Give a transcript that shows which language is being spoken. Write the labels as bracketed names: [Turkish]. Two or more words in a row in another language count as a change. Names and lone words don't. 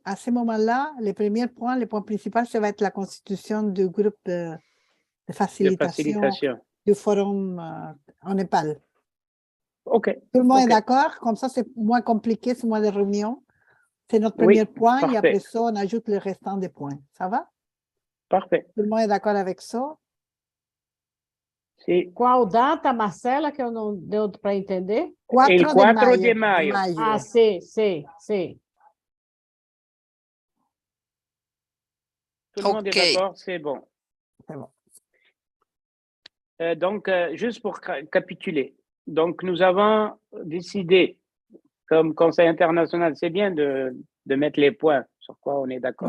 [French] À ce moment-là, le point principal, ça va être la constitution du groupe de facilitation du forum en Népal. OK. Tout le monde est d'accord? Comme ça, c'est moins compliqué, c'est moins de réunions. C'est notre premier point parfait. et après ça, on ajoute le restant des points. Ça va? Parfait. Tout le monde est d'accord avec ça? [Portuguese] Sim. Qual data, Marcela, que eu não deu para entender? 4 de maio. Ah, sim. [French] Tout le monde est d'accord, c'est bon. C'est bon. Donc, juste pour capituler. Donc, nous avons décidé, comme Conseil international, c'est bien de mettre les points sur quoi on est d'accord.